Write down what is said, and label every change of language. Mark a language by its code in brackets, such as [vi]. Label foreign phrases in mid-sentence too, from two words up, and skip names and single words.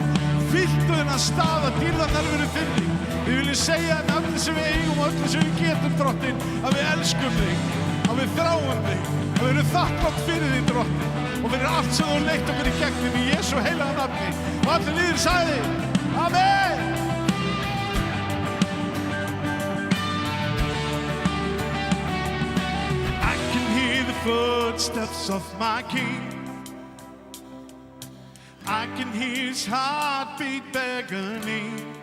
[is] Fylltu þennan stað að dýrðarnar verið þinni. Við viljum segja með öllu sem við eigum og öllu sem við getum, Drottinn, að við elskum þig, að við þráum þig, að við erum þakklátt fyrir þig, Drottinn, og fyrir allt sem þú leitt okkur í gegnum í Jesú heilaga nafni. Og allir líður sagði, Amen. [en] Footsteps of my King. I can hear his heartbeat beckoning.